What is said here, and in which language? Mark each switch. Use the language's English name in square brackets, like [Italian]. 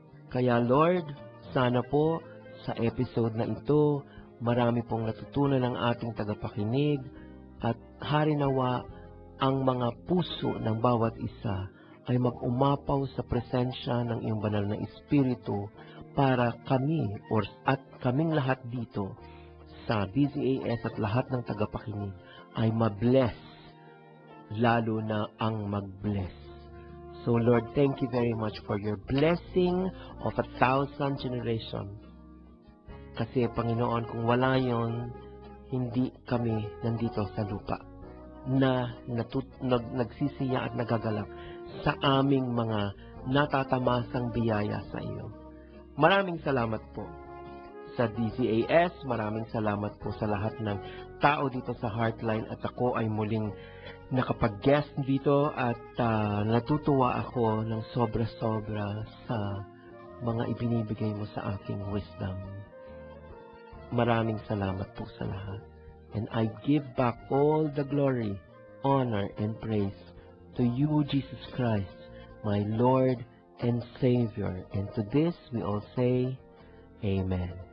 [Filipino] Kaya Lord, sana po sa episode na ito, marami pong natutunan ng ating tagapakinig at harinawa ang mga puso ng bawat isa ay mag-umapaw sa presensya ng iyong banal na Espiritu para kami at kaming lahat dito sa DZAS at lahat ng tagapakinig ay ma-bless, lalo na ang mag-bless. [English] So Lord, thank you very much for your blessing of 1,000 generations. [Filipino] Kasi Panginoon, kung wala yon, hindi kami nandito sa lupa na nagsisiya at nagagalak sa aming mga natatamasang biyaya sa iyo. Maraming salamat po sa DZAS, maraming salamat po sa lahat ng tao dito sa Heartline at ako ay muling nakapag-guest dito at natutuwa ako ng sobra-sobra sa mga ibinibigay mo sa aking wisdom. Maraming salamat po sa lahat. [English] And I give back all the glory, honor, and praise to you, Jesus Christ, my Lord and Savior. And to this we all say, Amen.